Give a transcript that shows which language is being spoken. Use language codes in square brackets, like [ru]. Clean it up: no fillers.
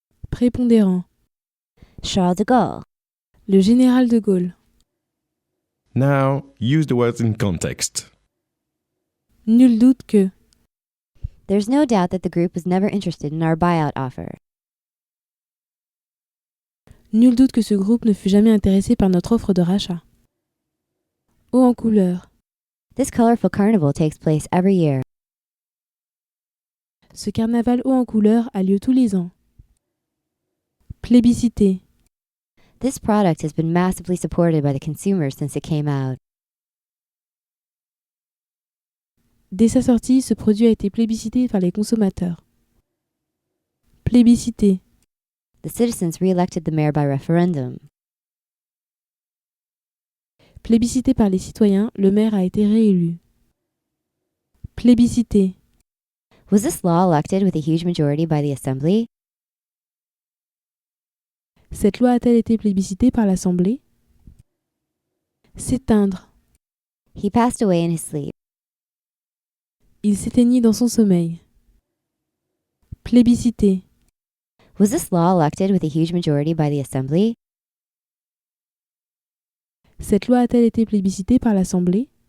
[fr] Prépondérant. Charles de Gaulle. Le général de Gaulle. [en] Now, use the words in context. [fr] Nul doute que. [en] There's no doubt that the group was never interested in our buyout offer. [fr] Nul doute que ce groupe ne fut jamais intéressé par notre offre de rachat. Haut en couleur. [en] This colorful carnival takes place every year. [fr] Ce carnaval haut en couleur a lieu tous les ans. Plébiscité. [en] This product has been massively supported by the consumers since it came out. [fr] Dès sa sortie, ce produit a été plébiscité par les consommateurs. Plébiscité. [en] The citizens re-elected the mayor by referendum. [fr] Plébiscité par les citoyens, le maire a été réélu. Plébiscité. [en] Was this law elected with a huge majority by the assembly? [fr] Cette loi a-t-elle été plébiscitée par l'Assemblée? S'éteindre. [en] He passed away in his sleep. [fr] Il s'éteignit dans son sommeil. Plébiscité. [en] Was this law elected with a huge majority by the assembly? [fr] Cette loi a-t-elle été plébiscitée par l'Assemblée?